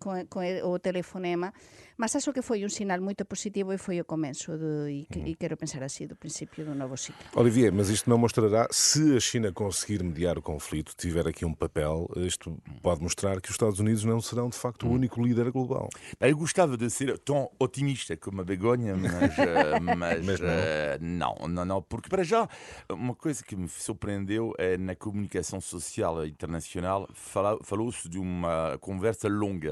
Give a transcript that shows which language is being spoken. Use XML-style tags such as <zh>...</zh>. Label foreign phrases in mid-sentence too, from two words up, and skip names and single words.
<gl>Con o telefonema,</gl> <pt>mas acho que foi</pt> <gl>un sinal moito positivo e foi o comenzo e quero pensar así do principio do novo ciclo.</gl> <pt>Olivier, mas isto não mostrará, se a China conseguir mediar o conflito, tiver aqui um papel, isto pode mostrar que os Estados Unidos não serão de facto o único líder global. eu gostava de ser tão otimista como a Begonha, mas não, porque para já uma coisa que me surpreendeu é na comunicação social internacional falou-se de uma conversa longa.</pt>